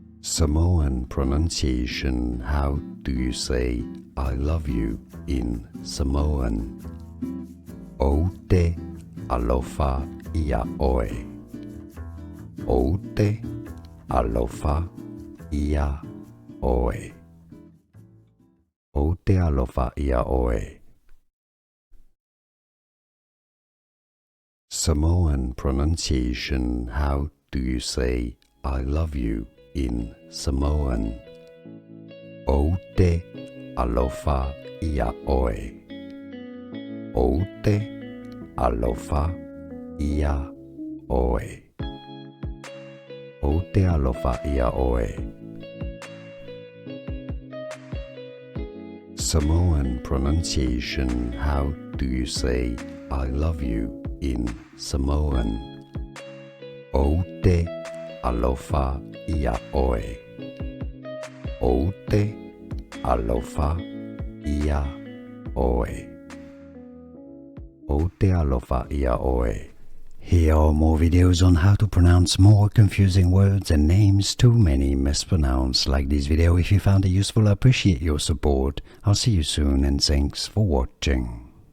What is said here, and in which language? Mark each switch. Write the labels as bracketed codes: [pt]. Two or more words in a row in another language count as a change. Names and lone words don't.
[en] Samoan pronunciation. How do you say I love you in Samoan? [sm] Oute alofa ia oe. Oute alofa ia oe. Oute alofa ia oe. [en] Samoan pronunciation. How do you say I love you in Samoan? [sm] Oute alofa ia oe. Oute alofa ia oe. Oute alofa ia oe. [en] Samoan pronunciation. How do you say I love you in Samoan? [sm] Oute alofa ia oe. Oute alofa ia oe. Oute alofa ia oe. [en] Here are more videos on how to pronounce more confusing words and names too many mispronounced. Like this video if you found it useful. I appreciate your support. I'll see you soon and thanks for watching.